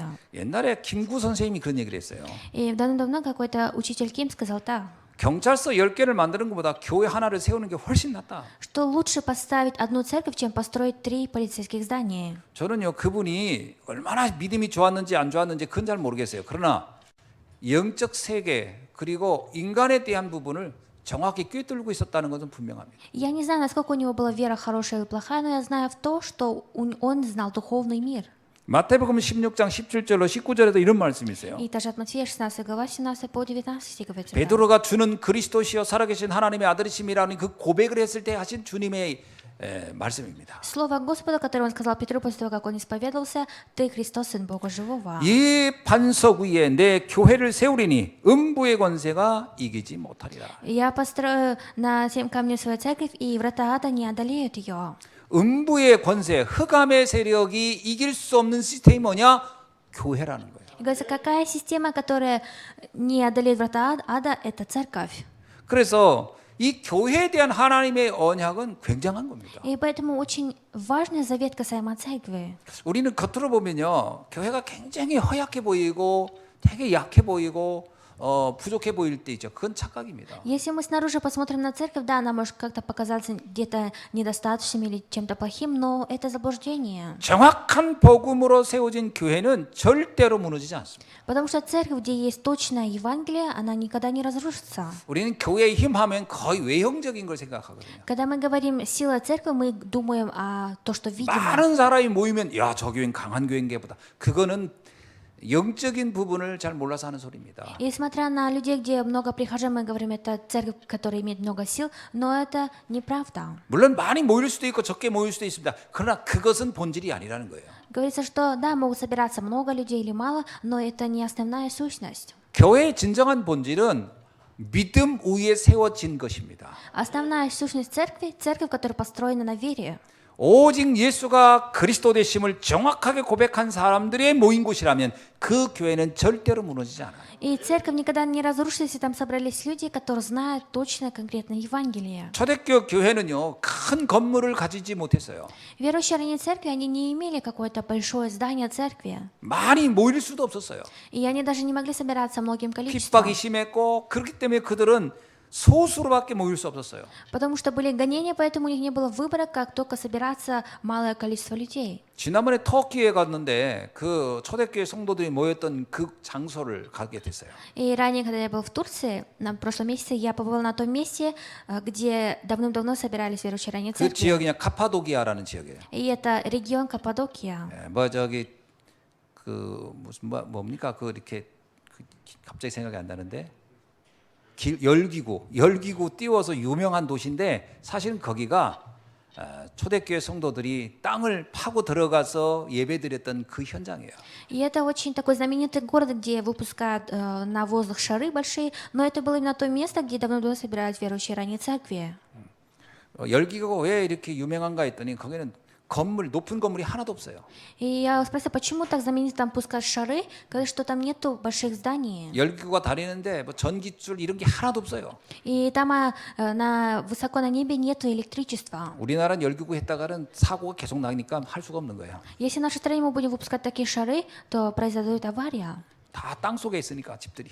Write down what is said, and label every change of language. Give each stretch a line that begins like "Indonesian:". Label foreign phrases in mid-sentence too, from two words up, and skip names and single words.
Korean: 옛날에 김구 선생님이 그런 얘기를 했어요.
Russian: И давно-давно какой-то учитель Ким сказал так,
Korean: 경찰서 10개를 만드는 것보다 교회 하나를 세우는 게 훨씬 낫다.
Russian: что лучше поставить одну церковь, чем построить 3 полицейских здания.
Korean: 저는요, 그분이 얼마나 믿음이 좋았는지 안 좋았는지 그건 잘 모르겠어요. 그러나 영적 세계 그리고 인간에 대한 부분을 정확히 꿰뚫고 있었다는 것은 분명합니다.
Russian: Я не знаю, насколько у него была вера хорошая или плохая, но я знаю в то, что он знал духовный мир.
Korean: 마태복음 16장 17절로 19절에도 이런 말씀이 있어요.
Russian: И даже от Матфея 16 глава 17 по 19 говорится.
Korean: 베드로가 주는 그리스도시여 살아계신 하나님의 아들이심이라는 그 고백을 했을 때 하신 주님의 말씀입니다.
Russian: Слово Господа, которое он сказал Петру после того, как он исповедовался, «Ты Христос, Сын Бога Живого».
Korean: 이 반석 위에 내 교회를 세우리니 음부의 권세가 이기지 못하리라.
Russian: Я построю на 7 камней свою церковь, и врата ада не одолеют ее.
Korean: 음부의 권세, 흑암의 세력이 이길 수 없는 시스템이 뭐냐? 교회라는 거예요.
Russian: И говорится, какая система, которая не одолеет врата ада, это церковь.
Korean: 그래서 이 교회에 대한 하나님의 언약은 굉장한 겁니다.
Russian: И поэтому очень важный завет касаемо церкви.
Korean: 우리는 겉으로 보면요, 교회가 굉장히 허약해 보이고 되게 약해 보이고 부족해 보일 때 있죠. 그건 착각입니다.
Russian: Если мы снаружи посмотрим на церковь, да, она может как-то показаться где-то недостаточным или чем-то плохим, но это заблуждение.
Korean: 정확한 복음으로 세워진 교회는 절대로 무너지지 않습니다.
Russian: Потому что церковь, где есть точное Евангелие, она никогда не разрушится.
Korean: 우리는 교회의 힘하면 거의 외형적인 걸 생각하거든요.
Russian: Когда мы говорим «сила церкви», мы думаем о том, что видимо.
Korean: 많은 사람이 모이면 야, 저 교회는 강한 교회인가 보다. 그거는 영적인 부분을 잘 몰라서 하는 소리입니다.
Russian: И смотря на людей, где много прихожан, мы говорим, это церковь, которая имеет много сил, но это неправда.
Korean: 물론 많이 모일 수도 있고 적게 모일 수도 있습니다. 그러나 그것은 본질이 아니라는 거예요.
Russian: Говорится, что да, могут собираться много людей или мало, но это не основная сущность.
Korean: 교회의 진정한 본질은 믿음 위에 세워진 것입니다.
Russian: Основная сущность церкви – церковь, которая построена на вере.
Korean: 오직 예수가 그리스도 되심을 정확하게 고백한 사람들의 모인 곳이라면 그 교회는 절대로 무너지지 않아요.
Russian: И церковь никогда не разрушится, если там собрались люди, которые знают точно, конкретно Евангелие.
Korean: 초대교 교회는요, 큰 건물을 가지지 못했어요.
Russian: Верующие ранее церкви, они не имели какое-то большое здание церкви.
Korean: 많이 모일 수도 없었어요.
Russian: И они даже не могли собираться многим количеством.
Korean: 핍박이 심했고 그렇기 때문에 그들은 소수로밖에 모일 수 없었어요.
Russian: Потому что были гонения, поэтому у них не было выбора, как только собираться малое количество людей.
Korean: 지난번에 터키에 갔는데 그 초대교회 성도들이 모였던 그 장소를 가게 됐어요.
Russian: И ранее, когда я был в Турции, на прошлом месяце, я побывал на том месте, где давным-давно собирались верующие ранее 그 церкви.
Korean: 지역이 카파도키아라는 지역이에요.
Russian: И это регион Каппадокия.
Korean: 예, 뭐 저기 그 무슨 뭡니까 그 이렇게 갑자기 생각이 안 나는데 열기구 띄워서 유명한 도시인데 사실은 거기가 초대교회 성도들이 땅을 파고 들어가서 예배드렸던 그 현장이에요.
Russian: И это очень такой знаменитый город, где выпускают на воздух шары большие, но это было именно то место, где давно собирались верующие ранее церкви.
Korean: 열기구가 왜 이렇게 유명한가 했더니 거기는 높은 건물이 하나도 없어요.
Russian: И я спросила, почему так знаменито там пускают шары, говорят, что там нету больших зданий.
Korean: 열기구가 다니는데 뭐 전기줄 이런 게 하나도 없어요.
Russian: И там высоко на небе нету электричества.
Korean: 우리나라는 열기구 했다가는 사고가 계속 나니까 할 수가 없는 거예요.
Russian: Если в нашей стране мы будем выпускать такие шары, то произойдет авария.
Korean: 다 땅 속에 있으니까 집들이.